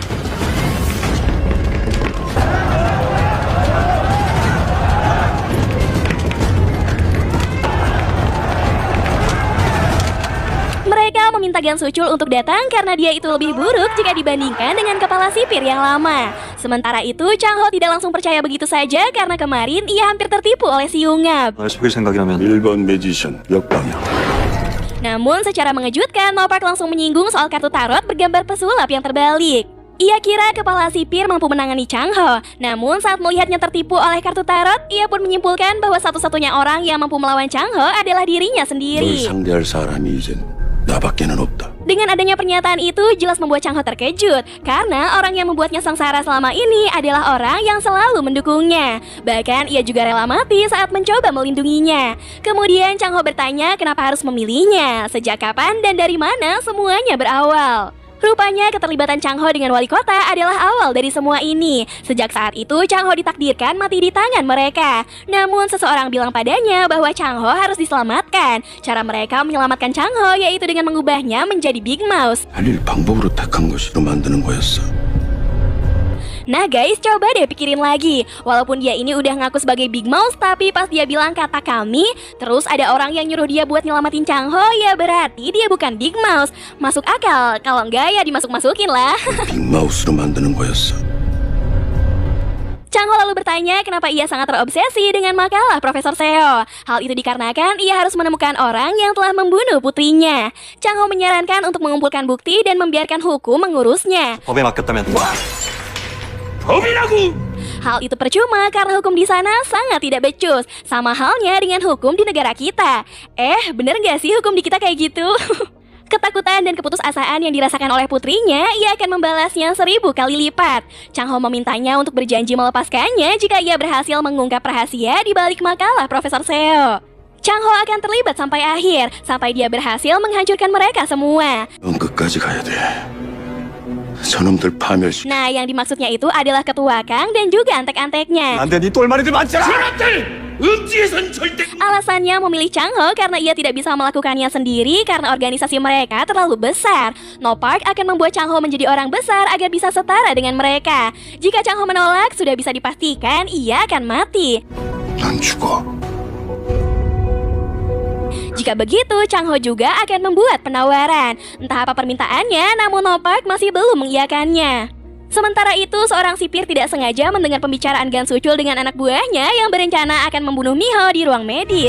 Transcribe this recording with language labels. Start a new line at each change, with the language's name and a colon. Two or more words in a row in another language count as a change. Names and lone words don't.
Indonesian: Mereka meminta Gan Suchul untuk datang karena dia itu lebih buruk jika dibandingkan dengan kepala sipir yang lama. Sementara itu, Chang-ho tidak langsung percaya begitu saja karena kemarin ia hampir tertipu oleh si Yungap.
Korean: 속일 생각이라면 1번 매지션 역방향.
Indonesian: Namun secara mengejutkan, No Park langsung menyinggung soal kartu tarot bergambar pesulap yang terbalik. Ia kira kepala sipir mampu menangani Chang-ho. Namun saat melihatnya tertipu oleh kartu tarot, ia pun menyimpulkan bahwa satu-satunya orang yang mampu melawan Chang-ho adalah dirinya
Korean: 널
Indonesian: sendiri.
Korean: 상대할 사람이 이젠 나밖에는 없다.
Indonesian: Dengan adanya pernyataan itu jelas membuat Chang-ho terkejut karena orang yang membuatnya sengsara selama ini adalah orang yang selalu mendukungnya. Bahkan ia juga rela mati saat mencoba melindunginya. Kemudian Chang-ho bertanya kenapa harus memilihnya, sejak kapan dan dari mana semuanya berawal. Rupanya keterlibatan Chang-ho dengan wali kota adalah awal dari semua ini. Sejak saat itu Chang-ho ditakdirkan mati di tangan mereka. Namun seseorang bilang padanya bahwa Chang-ho harus diselamatkan. Cara mereka menyelamatkan Chang-ho yaitu dengan mengubahnya menjadi Big Mouth.
Korean: 살릴 방법으로 택한 것으로 만드는 거였어.
Indonesian: Nah guys, coba deh pikirin lagi. Walaupun dia ini udah ngaku sebagai Big Mouth, tapi pas dia bilang kata kami, terus ada orang yang nyuruh dia buat nyelamatin Chang-ho, ya berarti dia bukan Big Mouth. Masuk akal, kalau enggak ya dimasuk-masukin lah.
Korean: 빅마우스로 만드는 거였어.
Indonesian: Chang-ho lalu bertanya kenapa ia sangat terobsesi dengan makalah Profesor Seo. Hal itu dikarenakan ia harus menemukan orang yang telah membunuh putrinya. Chang-ho menyarankan untuk mengumpulkan bukti dan membiarkan hukum mengurusnya.
Korean: 법에 맡겼다면 범이라고!
Indonesian: Hal itu percuma karena hukum di sana sangat tidak becus. Sama halnya dengan hukum di negara kita. Bener gak sih hukum di kita kayak gitu? Ketakutan dan keputusasaan yang dirasakan oleh putrinya, ia akan membalasnya 1000 kali lipat. Chang-ho memintanya untuk berjanji melepaskannya jika ia berhasil mengungkap rahasia di balik makalah Profesor Seo. Chang-ho akan terlibat sampai akhir, sampai dia berhasil menghancurkan mereka semua.
Korean: 넌 끝까지 가야 돼. 저놈들 파멸시.
Indonesian: Nah, yang dimaksudnya itu adalah ketua Kang dan juga antek-anteknya.
Korean: 안돼 네 똘마리들 많잖아. 음지에선 절대.
Indonesian: Alasannya memilih Chang-ho karena ia tidak bisa melakukannya sendiri karena organisasi mereka terlalu besar. No Park akan membuat Chang-ho menjadi orang besar agar bisa setara dengan mereka. Jika Chang-ho menolak, sudah bisa dipastikan ia akan mati.
Korean: 난 죽어.
Indonesian: Jika begitu, Chang-ho juga akan membuat penawaran. Entah apa permintaannya, namun No Park masih belum mengiyakannya. Sementara itu, seorang sipir tidak sengaja mendengar pembicaraan Gan Suchul dengan anak buahnya yang berencana akan membunuh Miho di ruang medis.